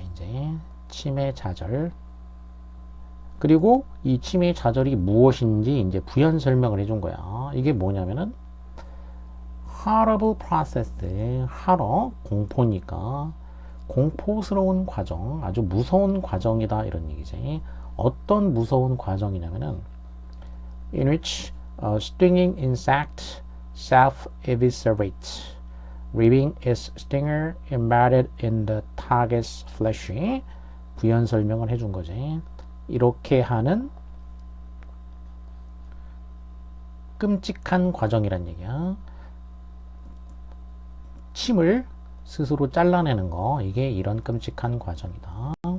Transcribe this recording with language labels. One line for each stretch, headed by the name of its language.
Korean: 이제 침의 자절. 그리고 이 침의 자절이 무엇인지 이제 부연 설명을 해준 거야. 이게 뭐냐면은
English: horrible process, horror,
Korean: 공포니까 공포스러운 과정, 아주 무서운 과정이다, 이런 얘기지. 어떤 무서운 과정이냐면은
English: in which a stinging insect self-eviscerates, Leaving its stinger embedded in the target's flesh.
Korean: 부연 설명을 해준 거지. 이렇게 하는 끔찍한 과정이란 얘기야. 침을 스스로 잘라내는 거, 이게 이런 끔찍한 과정이다.